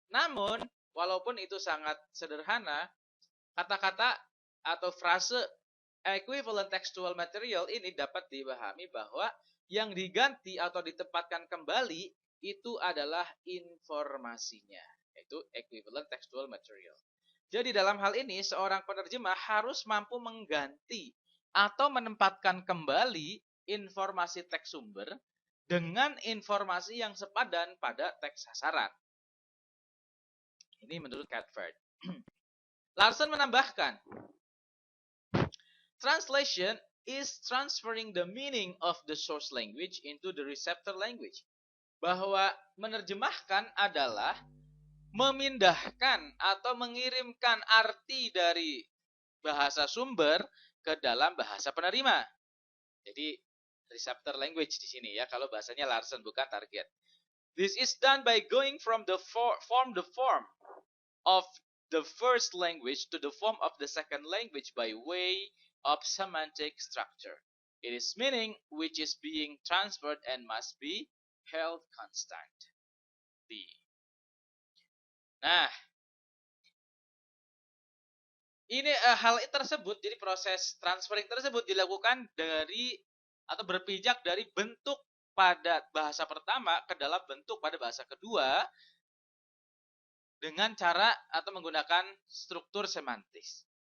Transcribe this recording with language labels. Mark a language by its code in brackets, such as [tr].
[id] Namun, walaupun itu sangat sederhana, kata-kata atau frase equivalent textual material ini dapat dipahami bahwa yang diganti atau ditempatkan kembali itu adalah informasinya, yaitu equivalent textual material. Jadi dalam hal ini, seorang penerjemah harus mampu mengganti atau menempatkan kembali informasi teks sumber dengan informasi yang sepadan pada teks sasaran. Ini menurut Catford. Larson menambahkan, [en] translation is transferring the meaning of the source language into the receptor language. [id] Bahwa menerjemahkan adalah memindahkan atau mengirimkan arti dari bahasa sumber ke dalam bahasa penerima. Jadi receptor language di sini ya, kalau bahasanya Larsen bukan target. [en] This is done by going from the form of the first language to the form of the second language by way of semantic structure. It is meaning which is being transferred and must be held constant. D. [id] Nah, ini hal tersebut, jadi proses transferring tersebut dilakukan dari atau berpijak dari bentuk pada bahasa pertama ke dalam bentuk pada bahasa kedua dengan cara atau menggunakan struktur semantis.